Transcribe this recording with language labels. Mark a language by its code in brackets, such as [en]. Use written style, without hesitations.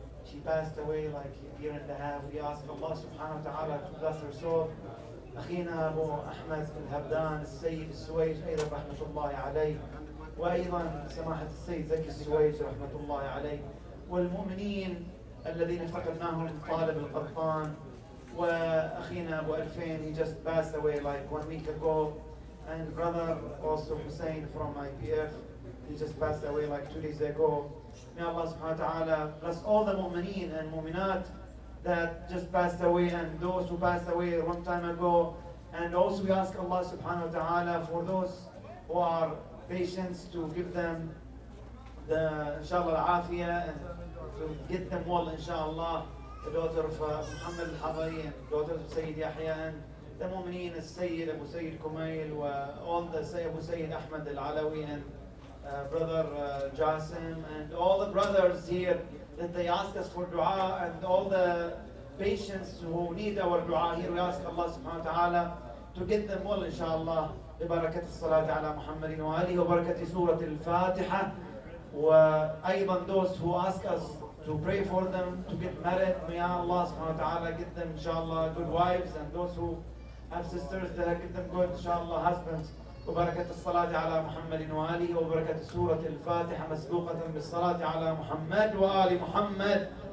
[en] She passed away like a year and a half. We ask Allah subhanahu wa ta'ala to bless her soul. [ar] أخينا أبو أحمد الهبدان السيد السويج أيضا رحمة الله عليه، وأيضا سماحة السيد زكي السويج رحمة الله عليه، والمؤمنين الذين افتقدناهم طالب القطان، وأخينا أبو ألفين, [en] he just passed away like 1 week ago, and brother also Hussein from IPF, he just passed away like 2 days ago. May Allah subhanahu wa ta'ala bless all the mu'mineen and mu'minat that just passed away, and those who passed away a long time ago. And also we ask Allah subhanahu wa ta'ala for those who are patients to give them the inshallah al-afiyah and to get them well inshallah. The daughter of Muhammad al-Hadari and daughters of Sayyid Yahya and the mu'mineen, Sayyid Abu Sayyid Kumail, all the Abu Sayyid Ahmad al-Alawi and brother Jasim and all the brothers here that they ask us for dua, and all the patients who need our dua here. We ask Allah subhanahu wa ta'ala to get them well inshallah. [ar] ببركة الصلاة على محمد وآله وبركة سورة الفاتحة. [en] وأيضا those who ask us to pray for them to get married, may Allah subhanahu wa ta'ala get them inshallah good wives, and those who have sisters that get them good inshallah husbands. [ar] وبركة الصلاة على محمد وآله وبركة سورة الفاتحة مسبوقة بالصلاة على محمد وآل محمد.